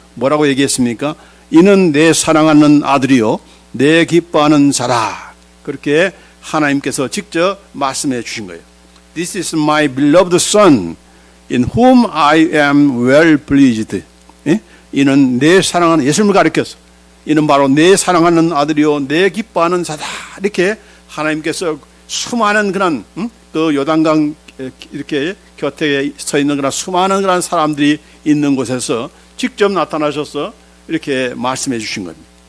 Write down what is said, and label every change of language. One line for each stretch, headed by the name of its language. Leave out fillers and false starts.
Korean: 뭐라고 얘기했습니까? 이는 내 사랑하는 아들이요 내 기뻐하는 자라. 그렇게 하나님께서 직접 말씀해 주신 거예요.
English: This is my beloved son in whom I am well pleased.
Korean: 이는 내 사랑하는, 예수님을 가리켜서 이는 바로 내 사랑하는 아들이요 내 기뻐하는 자다. 이렇게 하나님께서 수많은 그런 그 요단강 이렇게 곁에 서 있는 그런 수많은 그런 사람들이 있는 곳에서 직접 나타나셔서 이렇게 말씀해 주신 겁니다.